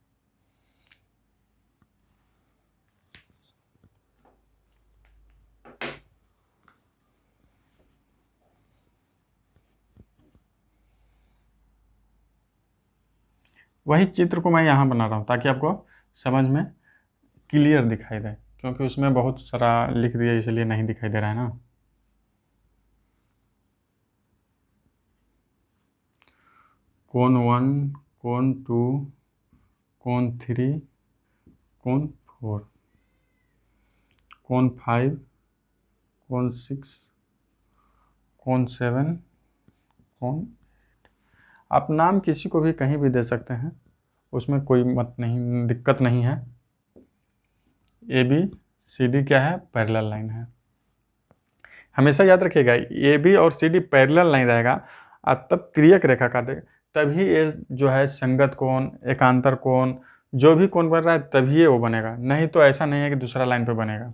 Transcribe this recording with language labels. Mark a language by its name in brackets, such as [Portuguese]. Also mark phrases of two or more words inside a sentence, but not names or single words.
[Hindi] वही चित्र को मैं यहाँ बना रहा हूँ ताकि आपको समझ में क्लियर दिखाई दे, क्योंकि उसमें बहुत सारा लिख दिया इसलिए नहीं दिखाई दे रहा है ना। कोण 1, कोण 2, कोण 3, कोण 4, कोण 5, कोण 6, कोण 7, कोण 8। आप नाम किसी को भी कहीं भी दे सकते हैं, उसमें कोई दिक्कत नहीं है। ABCD क्या है? [English] parallel line [Hindi] है। हमेशा याद रखिएगा, AB और CD [English] parallel line [Hindi] रहेगा और तब तिर्यक रेखा काटेगा, तभी ये जो है संगत कोण, एकांतर कोण, जो भी कोण बन रहा है तभी ये वो बनेगा, नहीं तो ऐसा नहीं है कि दूसरा लाइन पे बनेगा।